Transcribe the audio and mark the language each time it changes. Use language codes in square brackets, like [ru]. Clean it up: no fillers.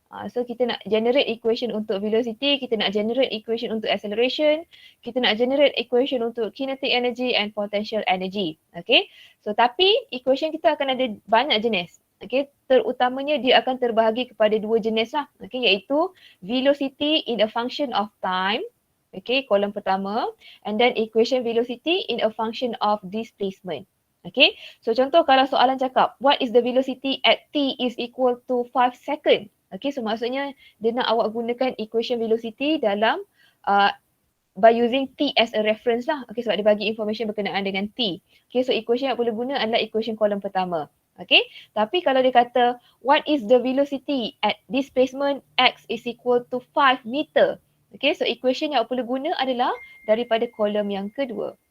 [ms] So kita nak generate equation untuk velocity, kita nak generate equation untuk acceleration, kita nak generate equation untuk kinetic energy and potential energy. Okay. So tapi equation kita akan ada banyak jenis. Okay. Terutamanya dia akan terbahagi kepada dua jenis lah. Okay. [en] Iaitu velocity in a function of time. Okay. [ms] Kolom pertama. [en] And then equation velocity in a function of displacement. Okay. [ms] So contoh kalau soalan cakap, [en] what is the velocity at t is equal to 5 second? [ms] Okay, so maksudnya dia nak awak gunakan equation velocity dalam [en] by using t as a reference [ms] lah. Okay, sebab dia bagi information berkenaan dengan t. Okay, so equation yang boleh guna adalah equation kolom pertama. Okay, tapi kalau dia kata [en] what is the velocity at displacement x is equal to 5 meter. [ms] Okay, so equation yang boleh guna adalah daripada kolom yang kedua.